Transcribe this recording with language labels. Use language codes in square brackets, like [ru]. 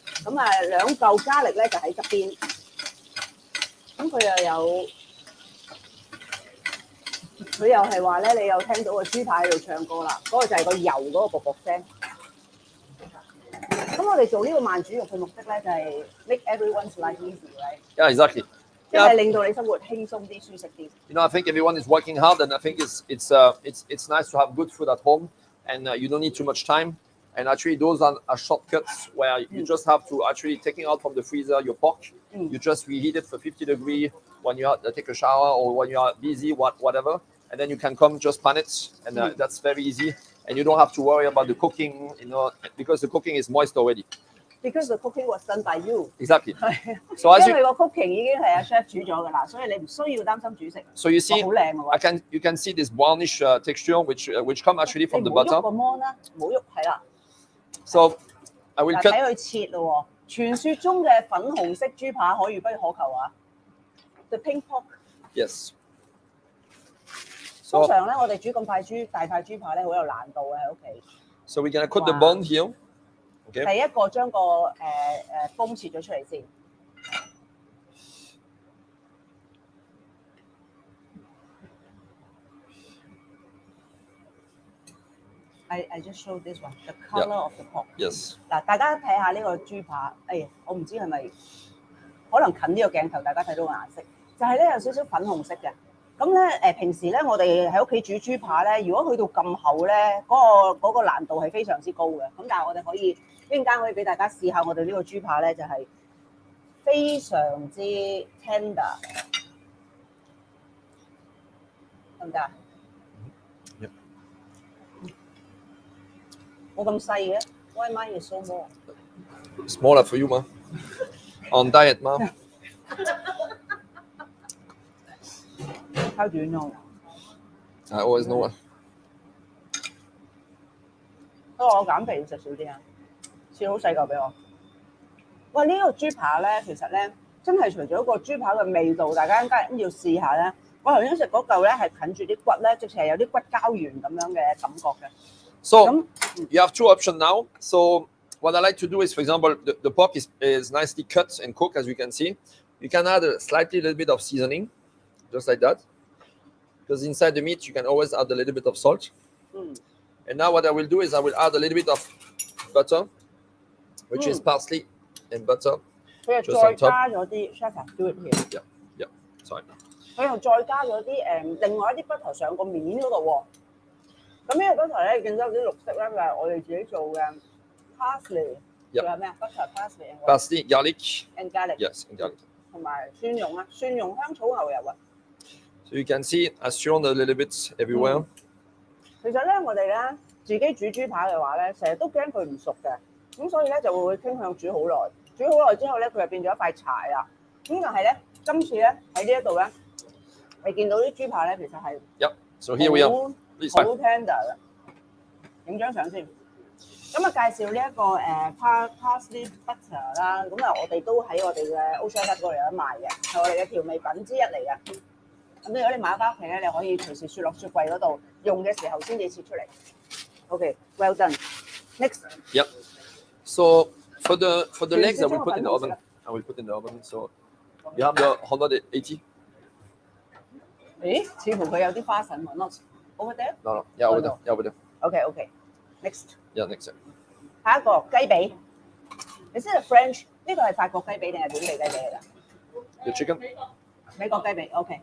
[yue] 咁兩嚿加力咧就喺側邊。咁佢又有佢又係話咧，你有聽到個豬扒喺度唱歌啦，嗰個就係個油嗰個啵啵聲。咁我哋做呢個慢煮肉嘅目的咧，就係 [en] make everyone's life easy，right? Yeah, exactly. [yue] 即係令到你生活輕鬆啲、舒適啲。 [en] You know, I think everyone is working hard, and I think it's nice to have good food at home, and you don't need too much time. And actually, those are shortcuts where you just have to actually taking out from the freezer your pork. You just reheat it for 50 degrees when you take a shower or when you are busy, whatever. And then you can come just pan it, and that's very easy. And you don't have to worry about the cooking, you know, because the cooking is moist already. Because the cooking was done by you. Exactly. So as [yue] 因為個 cooking 已經係阿 chef 煮咗㗎啦，所以你唔需要擔心煮食。 [en] So you see, [yue] 好靚喎。 [en] you can see this brownish texture which come actually from the butter. [yue] 唔好喐個 mon 啦，唔好喐，係啦。 [en] So I will cut. [yue] 睇佢切咯喎，傳說中嘅粉紅色豬扒可遇不可求啊 ！ [en] The pink pork。 Yes. [yue] 通常咧，我哋煮咁大塊豬扒咧，好有難度嘅喺屋企。 [en] So we're gonna cut the bone here. Okay. [yue] 第一個將個bone切咗出嚟先。 [en] I just showed this one, the color of the pork. Yes. [yue] 嗱，大家睇下呢個豬扒，我唔知係咪可能近呢個鏡頭，大家睇到個顏色，就係咧有少少粉紅色嘅。咁咧平時咧我哋喺屋企煮豬扒咧，如果去到咁厚咧，嗰個難度係非常之高嘅。咁但係我哋可以一陣間可以俾大家試下我哋呢個豬扒咧，就係非常之 tender， 得唔得啊？冇咁細嘅 [en] ，Why mine is so small? Smaller for you, ma. On diet, ma. How do you know? I always know. [yue] 我減肥要食少啲啊，切好細嚿俾我。喂，呢個豬扒咧，其實咧真係除咗個豬扒嘅味道，大家應該要試下咧。我頭先食嗰嚿咧係近住啲骨咧，直情係有啲骨膠原咁樣嘅感覺嘅。 [en] So you have two options now. So what I like to do is, for example, the pork is nicely cut and cooked, as you can see. You can add a little bit of seasoning, just like that. Because inside the meat, you can always add a little bit of salt. And now what I will do is I will add a little bit of butter, which is parsley and butter. [yue] 佢又再加咗啲 [en] chef do it here. Yeah, sorry. [yue] 佢又再加咗啲另外一啲 butter 上個面嗰度喎。咁呢個 butter 咧，見到有啲綠色咧，就係我哋自己做嘅 parsley， 仲有咩啊 ？butter [en] parsley, garlic and garlic. Yes, and garlic. [yue] 同埋蒜蓉啊，蒜蓉香草牛油啊。 [en] So you can see I strewn a little bit everywhere. [yue] 其實咧，我哋咧自己煮豬扒嘅話咧，成日都驚佢唔熟嘅，咁所以咧就會傾向煮好耐。煮好耐之後咧，佢就變咗一塊柴啦。咁但係咧，今次咧喺呢一度咧，你見到啲豬扒咧，其實係 [en] So here we are. [yue] 好 tender 嘅。影張相先。咁啊，介紹呢一個parsley butter 啦，咁啊，我哋都喺我哋嘅 Ocean Hut 嗰度有得賣嘅，係我哋嘅調味品之一嚟嘅。咁如果你買翻屋企咧，你可以隨時雪落雪櫃嗰度，用嘅時候先至切出嚟。 [en] Okay, well done. Next. Yep. So for the legs, I will put in the oven. So you have the 180. [yue] 咦？似乎佢有啲花神喎 ， [en] not over there? No. Yeah, over there. Okay. Next. Yeah, next. [yue] 下一個雞髀。你知道 French 呢個係法國雞髀定係本地雞髀嚟㗎 [en] The chicken. [yue] 美國雞髀 ，OK.